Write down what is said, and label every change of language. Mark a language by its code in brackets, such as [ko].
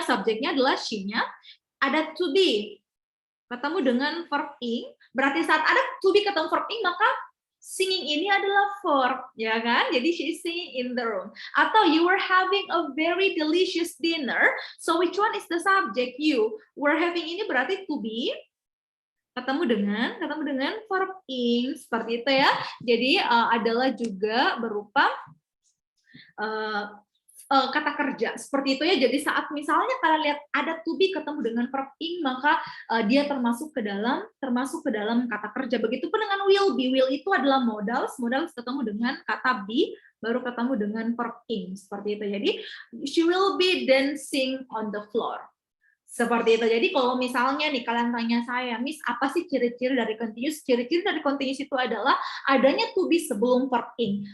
[id] Subjeknya adalah she-nya. Ada to be ketemu dengan verb ing. Berarti saat ada to be ketemu verb ing, maka singing ini adalah verb, ya kan? [en] Jadi she is singing in the room. Atau you were having a very delicious dinner. So which one is the subject? [id] You were having ini berarti to be ketemu dengan verb ing, seperti itu ya. Jadi adalah juga berupa kata kerja seperti itu ya. Jadi saat misalnya kalian lihat ada to be ketemu dengan verb ing, maka dia termasuk ke dalam kata kerja. Begitupun dengan will be. Will itu adalah modals ketemu dengan kata be, baru ketemu dengan verb ing, seperti itu. [en] Jadi she will be dancing on the floor. [id] Seperti itu. Jadi kalau misalnya nih kalian tanya saya, Miss, apa sih ciri-ciri dari continuous? Ciri-ciri dari continuous itu adalah adanya to be sebelum verb ing.